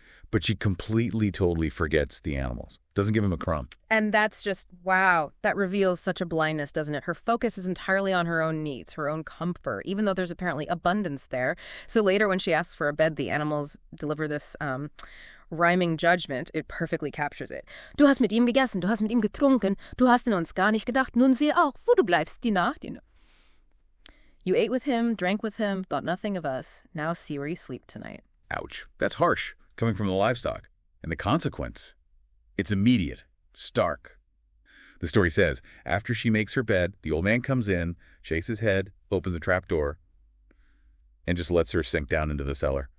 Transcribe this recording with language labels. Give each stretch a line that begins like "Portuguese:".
English: But she completely, totally forgets the animals. Doesn't give him a crumb. And that's just, wow, that reveals such a blindness, doesn't it? Her focus is entirely on her own needs, her own comfort, even though there's apparently abundance there. So later when she asks for a bed, the animals deliver this rhyming judgment. It perfectly captures it.
German: Du hast mit ihm gegessen, du hast mit ihm getrunken, du hast an uns gar nicht gedacht, nun siehe auch, wo du bleibst die Nacht.
English: You ate with him, drank with him, thought nothing of us. Now see where you sleep tonight. Ouch. That's harsh, coming from the livestock. And the consequence, it's immediate, stark. The story says, after she makes her bed, the old man comes in, shakes his head, opens the trap door, and just lets her sink down into the cellar.